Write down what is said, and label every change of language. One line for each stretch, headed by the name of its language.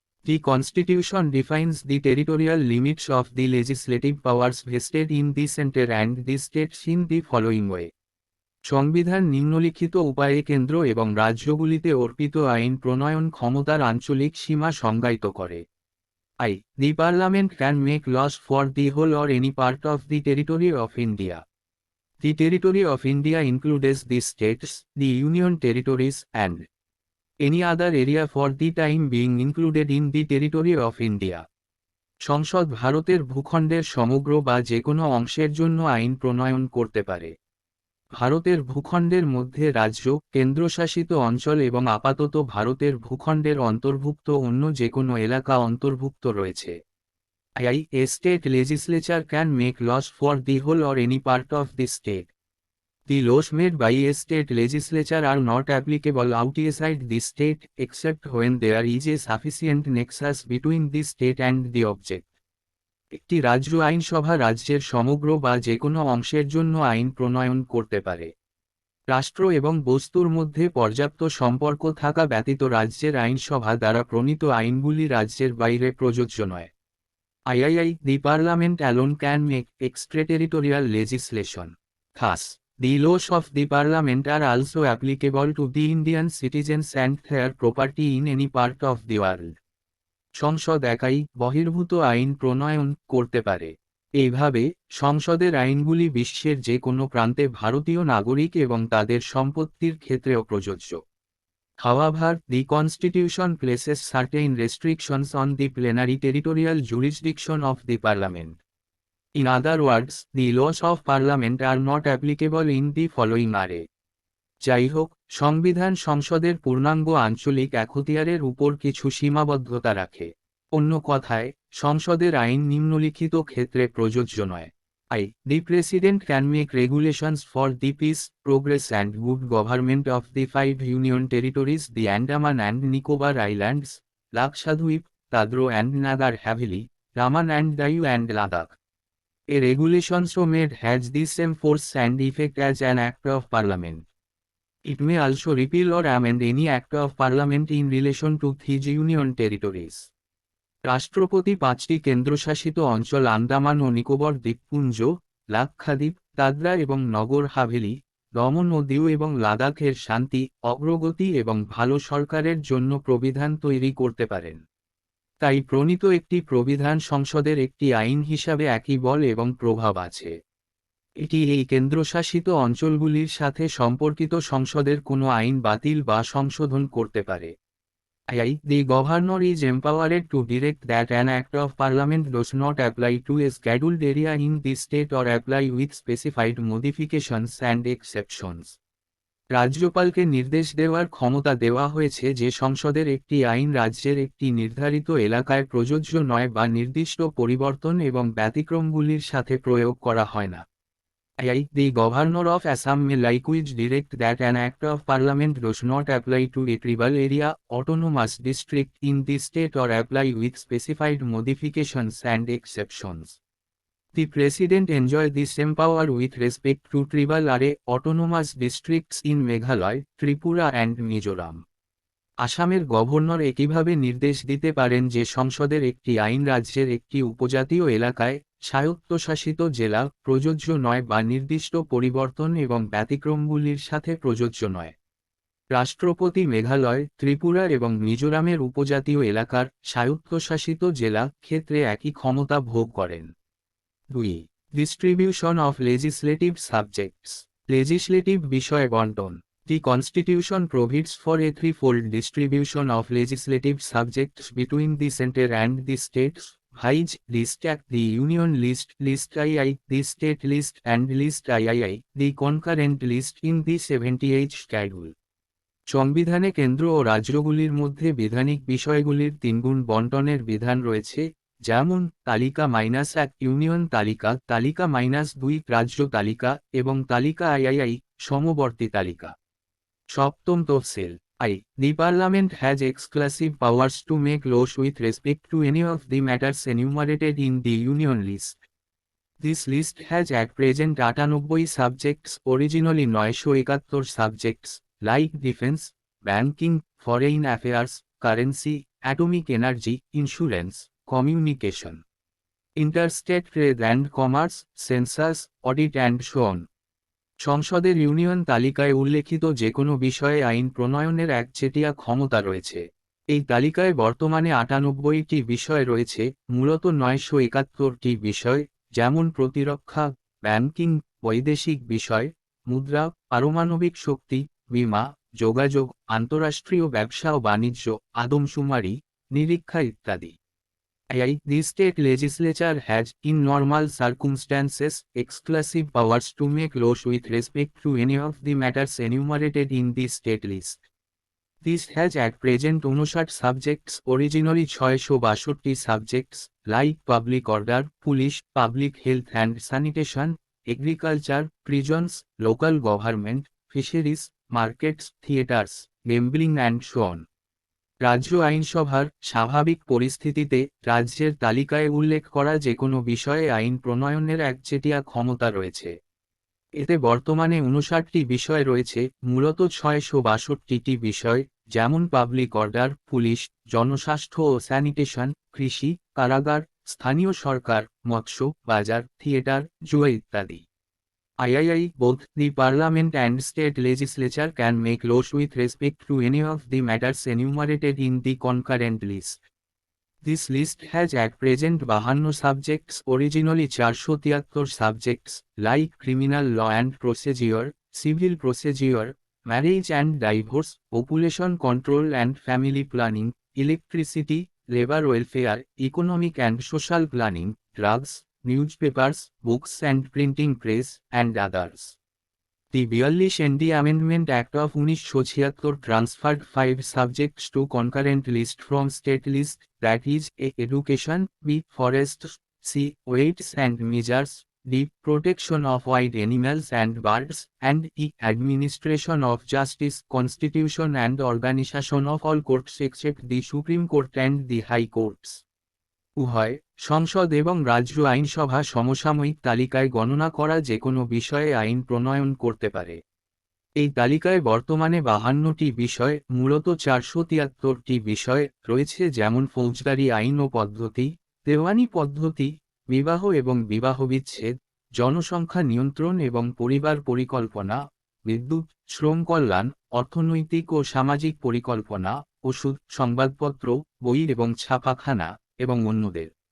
English: The constitution defines the territorial limits of the legislative powers vested in the centre and the states in the following way.
Bangla: সংবিধান নিম্নলিখিত উপায়ে কেন্দ্র এবং রাজ্যগুলিতে অর্পিত আইন প্রণয়ন ক্ষমতার আঞ্চলিক সীমা সংজ্ঞায়িত করে।
English: The parliament can make laws for the whole or any part of the territory of India. The territory of India includes the states, the union territories, and any other area for the time being included in the territory of India.
Bangla: সংসদ ভারতের ভূখণ্ডের সমগ্র বা যে কোনো অংশের জন্য আইন প্রণয়ন করতে পারে। ভারতের ভূখণ্ডের মধ্যে রাজ্য, কেন্দ্রশাসিত অঞ্চল এবং আপাতত ভারতের ভূখণ্ডের অন্তর্ভুক্ত অন্য যে কোনো এলাকা অন্তর্ভুক্ত রয়েছে।
English: A state legislature can make laws for the whole or any part of the state. The laws made by a state legislature are not applicable outside the state except when there is a sufficient nexus between the state and the object.
Bangla: একটি রাজ্য আইনসভা রাজ্যের সমগ্র বা যে কোনো অংশের জন্য আইন প্রণয়ন করতে পারে। রাষ্ট্র এবং বস্তুর মধ্যে পর্যাপ্ত সম্পর্ক থাকা ব্যতীত রাজ্যের আইনসভা দ্বারা প্রণীত আইনগুলি রাজ্যের বাইরে প্রযোজ্য নয়।
English: The Parliament alone can make extraterritorial legislation. Thus, the laws of the Parliament are also applicable to the Indian citizens and their property in any part of the world.
Bangla: সংসদ একাই বহির্ভূত আইন প্রণয়ন করতে পারে। এইভাবে সংসদের আইনগুলি বিশ্বের যে কোনো প্রান্তে ভারতীয় নাগরিক এবং তাদের সম্পত্তির ক্ষেত্রেও প্রযোজ্য।
English: However, the Constitution places certain restrictions on the plenary territorial jurisdiction of the Parliament. In other words, the laws of Parliament are not applicable in the following area.
Bangla: যাই হোক, সংবিধান সংসদের পূর্ণাঙ্গ আঞ্চলিক এখতিয়ারের উপর কিছু সীমাবদ্ধতা রাখে। অন্য কথায়, সংসদের আইন নিম্নলিখিত ক্ষেত্রে প্রযোজ্য নয়।
English: The President can make regulations for the peace, progress and good government of the 5 union territories, the Andaman and Nicobar Islands, Lakshadweep, Dadra and Nagar Haveli, Daman and Diu and Ladakh. A regulation so made has the same force and effect as an act of Parliament. It may also repeal or amend any act of Parliament in relation to these union territories.
Bangla: রাষ্ট্রপতি 5টি কেন্দ্রশাসিত অঞ্চল আন্দামান ও নিকোবর দ্বীপপুঞ্জ, লাক্ষাদ্বীপ, দাদরা এবং নগর হাভেলি, দমন ও দিউ এবং লাদাখের শান্তি, অগ্রগতি এবং ভালো সরকারের জন্য প্রবিধান তৈরি করতে পারেন। তাই প্রণীত একটি প্রবিধান সংসদের একটি আইন হিসাবে একই বল এবং প্রভাব আছে। এটি এই কেন্দ্রশাসিত অঞ্চলগুলির সাথে সম্পর্কিত সংসদের কোনো আইন বাতিল বা সংশোধন করতে পারে।
English: The governor is empowered to direct that an act of parliament does not apply to a scheduled area in the state or apply with specified modifications and exceptions.
Bangla: রাজ্যপালকে নির্দেশ দেওয়ার ক্ষমতা দেওয়া হয়েছে যে সংসদের একটি আইন রাজ্যের একটি নির্ধারিত এলাকায় প্রযোজ্য নয় বা নির্দিষ্ট পরিবর্তন এবং ব্যতিক্রমগুলির সাথে প্রয়োগ করা হয় না।
English: The governor of Assam may likewise direct that an act of parliament does not apply to a tribal area, autonomous district in the state or apply with specified modifications and exceptions. The president enjoys the same power with respect to tribal area, autonomous districts in Meghalaya, Tripura and Mizoram.
Bangla: আসামের governor একইভাবে নির্দেশ দিতে পারেন যে সংসদের একটি আইন রাজ্যের একটি উপজাতীয় এলাকায়, স্বায়ত্তশাসিত জেলা, প্রযোজ্য নয় বা নির্দিষ্ট পরিবর্তন এবং ব্যতিক্রমগুলির সাথে প্রযোজ্য নয়। রাষ্ট্রপতি মেঘালয়, ত্রিপুরা এবং মিজোরামের উপজাতীয় এলাকার, স্বায়ত্তশাসিত জেলা, ক্ষেত্রে একই ক্ষমতা ভোগ করেন। 2.
English: Distribution of legislative subjects.
Bangla: Legislative বিষয় বণ্টন।
English: The Constitution provides for a threefold distribution of legislative subjects between the center and the states, viz. List Act, the Union List, List II, the State List and List III, the concurrent list in the 70th Schedule.
Bangla: সংবিধানে কেন্দ্র ও রাজ্যগুলির মধ্যে বিধানিক বিষয়গুলির তিনগুণ বণ্টনের বিধান রয়েছে, যেমন তালিকা -1 ইউনিয়ন তালিকা, তালিকা -2 রাজ্য তালিকা এবং তালিকা II সমবর্তী তালিকা। সপ্তম তফসিল।
English: The Parliament has exclusive powers to make laws with respect to any of the matters enumerated in the Union List. This list has at present 98 subjects, originally 971 subjects, like defense, banking, foreign affairs, currency, atomic energy, insurance, communication, interstate trade and commerce, census, audit and so on.
Bangla: সংসদের union তালিকায় উল্লেখিত যে কোনো বিষয়ে আইন প্রণয়নের একচেটিয়া ক্ষমতা রয়েছে। এই তালিকায় বর্তমানে 98টি বিষয় রয়েছে, মূলত 971টি বিষয়, যেমন প্রতিরক্ষা, ব্যাংকিং, বৈদেশিক বিষয়, মুদ্রা, পারমাণবিক শক্তি, বীমা, যোগাযোগ, আন্তঃরাষ্ট্রীয় ব্যবসা ও বাণিজ্য, আদমশুমারি, নিরীক্ষা ইত্যাদি।
English: The state legislature has, in normal circumstances, exclusive powers to make laws with respect to any of the matters enumerated in the state list. This has at present 59 subjects, originally 662 subjects, like public order, police, public health and sanitation, agriculture, prisons, local government, fisheries, markets, theatres, gambling and so on.
Bangla: রাজ্য আইনসভার স্বাভাবিক পরিস্থিতিতে রাজ্যের তালিকায় উল্লেখ করা যে কোনো বিষয়ে আইন প্রণয়নের একচেটিয়া ক্ষমতা রয়েছে। এতে বর্তমানে 59টি বিষয় রয়েছে, মূলত 662টি বিষয়, যেমন পাবলিক অর্ডার, পুলিশ, জনস্বাস্থ্য ও স্যানিটেশন, কৃষি, কারাগার, স্থানীয় সরকার, মৎস্য, বাজার, থিয়েটার, জুয়া ইত্যাদি।
English: Both the Parliament and state legislature can make laws with respect to any of the matters enumerated in the concurrent list. This list has at present 52 subjects, originally 473 subjects, like criminal law and procedure, civil procedure, marriage and divorce, population control and family planning, electricity, labor welfare, economic and social planning, drugs, newspapers, books and printing press, and others. The 42 Amendment Act of 1976 transferred 5 subjects to concurrent list from state list, that is, A. Education, B. Forests, C. Weights and measures, D. Protection of wild animals and birds, and E. Administration of justice, constitution and organization of all courts except the Supreme Court and the High Courts.
Bangla: উভয় সংসদ এবং রাজ্য আইনসভা সমসাময়িক তালিকায় গণনা করা যে কোনো বিষয়ে আইন প্রণয়ন করতে পারে। এই তালিকায় বর্তমানে 52টি বিষয়, মূলত 473টি বিষয় রয়েছে, যেমন ফৌজদারি আইন ও পদ্ধতি, দেওয়ানি পদ্ধতি, বিবাহ এবং বিবাহবিচ্ছেদ, জনসংখ্যা নিয়ন্ত্রণ এবং পরিবার পরিকল্পনা, বিদ্যুৎ, শ্রম কল্যাণ, অর্থনৈতিক ও সামাজিক পরিকল্পনা, ওষুধ, সংবাদপত্র, বই এবং ছাপাখানা, এবং অন্যদের।